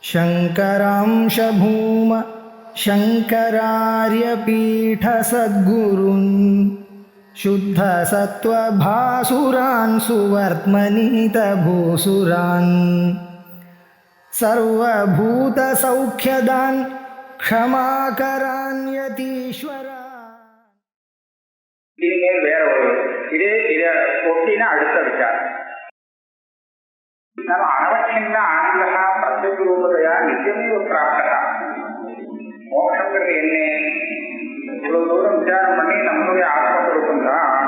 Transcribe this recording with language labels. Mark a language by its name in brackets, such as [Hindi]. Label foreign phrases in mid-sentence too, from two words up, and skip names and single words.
[Sanskrit] शङ्करांश भूम शङ्करार्यपीठसद्गुरून् शुद्धसत्त्वभासुरान् सुवर्त्मनीतभूसुरान् सर्वभूतसौख्यदान् क्षमाकरान् यतीश्वरान्. [Tamil] இனிமேல் வேற ஒரு இதை ஒட்டின அடுத்த விசாரம். நம்ம அனவச்சின்ன ஆனந்தா பிரத்யேக ரூபத்தையா நித்தியமே பிராப்தா. மோட்சங்கிறது என்ன? இவ்வளவு தூரம் விசாரம் பண்ணி நம்மளுடைய ஆத்மஸ்வரூபம் தான்.